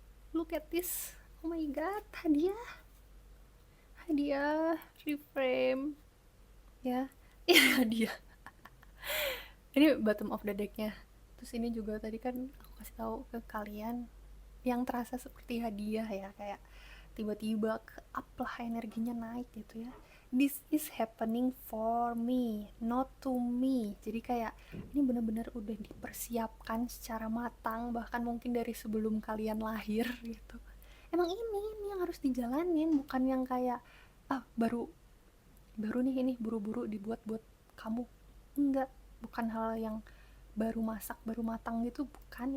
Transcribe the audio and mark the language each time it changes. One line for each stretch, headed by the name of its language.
English: Look at this. Oh my god, hadiah reframe ya.
Indonesian: Ya hadiah. Ini
English: bottom of the deck-
Indonesian: nya. Terus ini juga tadi kan aku kasih tahu ke kalian yang terasa seperti hadiah ya, kayak tiba-tiba ke up lah, energinya naik gitu ya.
English: This is happening for me, not to me.
Indonesian: Jadi kayak ini benar-benar udah dipersiapkan secara matang, bahkan mungkin dari sebelum kalian lahir gitu. Emang ini yang harus dijalanin, bukan yang kayak baru nih ini buru-buru dibuat buat kamu. Enggak, bukan hal yang baru masak baru matang gitu, bukan.